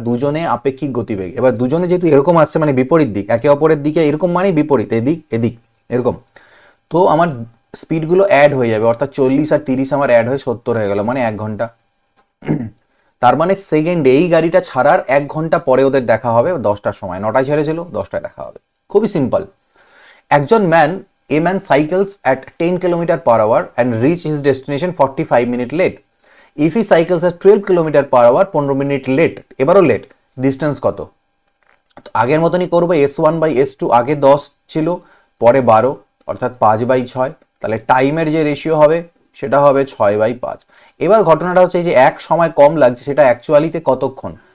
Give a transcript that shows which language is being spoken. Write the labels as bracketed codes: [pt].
[bn] দুজনে আপেক্ষিক গতিবেগ। এবার দুজনে যেহেতু এরকম আসছে মানে বিপরীত দিক, একে অপরের দিকে এরকম মানে বিপরীত, এদিক এদিক এরকম, তো আমার স্পিডগুলো অ্যাড হয়ে যাবে, অর্থাৎ 40 আর 30 আমার অ্যাড হয়ে 70 হয়ে গেল, মানে 1 ঘন্টা। তার মানে সেকেন্ডে এই গাড়িটা ছাড়ার 1 ঘন্টা পরে ওদের দেখা হবে 10টার সময়, 9টায় ছেড়েছিল 10টায় দেখা হবে। খুবই সিম্পল। একজন man [en] A man cycles at 10 km/h and reach his destination 45 minutes late. If he cycles at 12 km/h [bn] 15 minute late, এবারও লেট, ডিস্টেন্স কত? আগের মতনই করবো, S1/S2 আগে 10 ছিল, পরে 12, অর্থাৎ 5/6। তাহলে টাইমের যে রেশিও হবে সেটা হবে 6/5। এবার ঘটনাটা হচ্ছে যে এক সময় কম লাগছে, সেটা অ্যাকচুয়ালিতে কতক্ষণ?